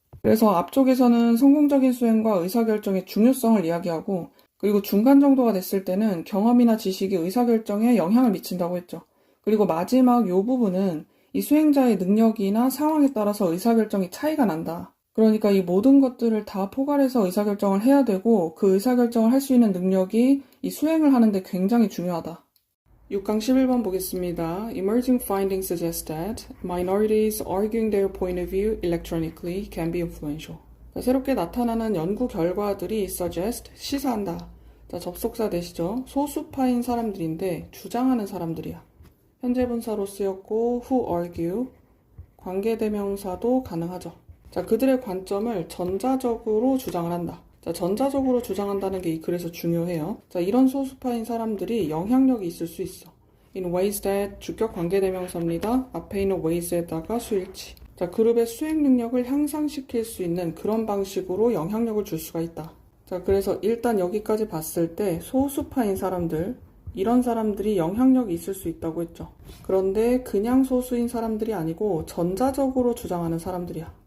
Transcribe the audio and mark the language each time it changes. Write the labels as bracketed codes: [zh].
[ko] 그래서 앞쪽에서는 성공적인 수행과 의사결정의 중요성을 이야기하고 그리고 중간 정도가 됐을 때는 경험이나 지식이 의사결정에 영향을 미친다고 했죠. 그리고 마지막 요 부분은 이 수행자의 능력이나 상황에 따라서 의사결정이 차이가 난다. 그러니까 이 모든 것들을 다 포괄해서 의사결정을 해야 되고 그 의사결정을 할 수 있는 능력이 이 수행을 하는데 굉장히 중요하다. 6강 11번 보겠습니다. [en] Emerging findings suggest that minorities arguing their point of view electronically can be influential. [ko] 자, 새롭게 나타나는 연구 결과들이 suggest, 시사한다. 자, 접속사 되시죠? 소수파인 사람들인데 주장하는 사람들이야. 현재 분사로 쓰였고 [en] who argue, [ko] 관계대명사도 가능하죠. 자, 그들의 관점을 전자적으로 주장을 한다. 자, 전자적으로 주장한다는 게 이 글에서 중요해요. 자, 이런 소수파인 사람들이 영향력이 있을 수 있어. [en] In ways that [ko] 주격 관계대명사입니다. 앞에 있는 ways에다가 수일치. 자, 그룹의 수행 능력을 향상시킬 수 있는 그런 방식으로 영향력을 줄 수가 있다. 자, 그래서 일단 여기까지 봤을 때 소수파인 사람들, 이런 사람들이 영향력이 있을 수 있다고 했죠. 그런데 그냥 소수인 사람들이 아니고 전자적으로 주장하는 사람들이야.